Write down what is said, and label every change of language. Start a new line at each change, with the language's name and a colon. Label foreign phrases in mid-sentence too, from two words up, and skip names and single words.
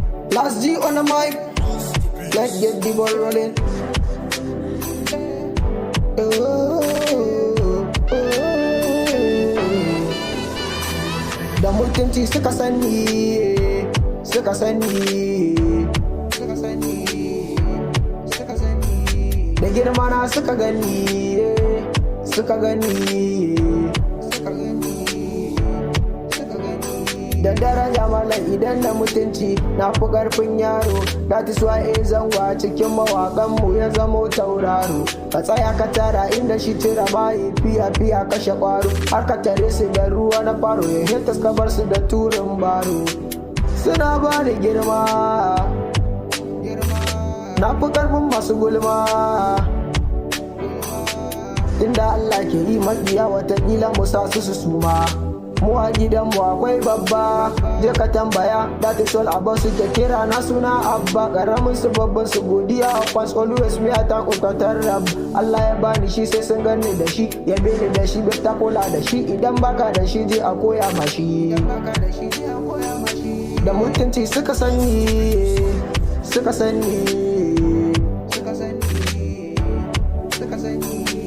English: Last G on the mic. Let's get the ball rolling. Oh, oh, oh.
Hausa: Da mutunci suka sani, suka sani, suka sani, suka sani. Da girma na suka gani, suka gani, suka gani, suka gani. Da daraja malam idan da mutunci na fi ƙarfin yaro.
English: That is why
Hausa: eh, zango a cikin mawaƙan mu ya zamo tauraro. Ka tsaya ka tara inda shi tira bayi fiya fiya kashe ƙwaro. Har ka tare su da ruwa na faro ya hita ka bar su da turin baro. Suna ba ni girma, na fi ƙarfin masu gulma. Inda Allah ke yi maƙiya watakila mu sa su su suma. Mu a gidanmu akwai babba, je ka tambaya,
English: that is all about
Hausa: su ke kira na suna Abba. Ƙaramin su babban su godiya,
English: of course, always me attack ukatar Rab.
Hausa: Allah ya bani shi sai sun gani da shi, ya bi ni da shi, bai ta kula da shi. Idan baka da shi je a koya ma shi. Da mutunci suka sani, suka sani, suka sani.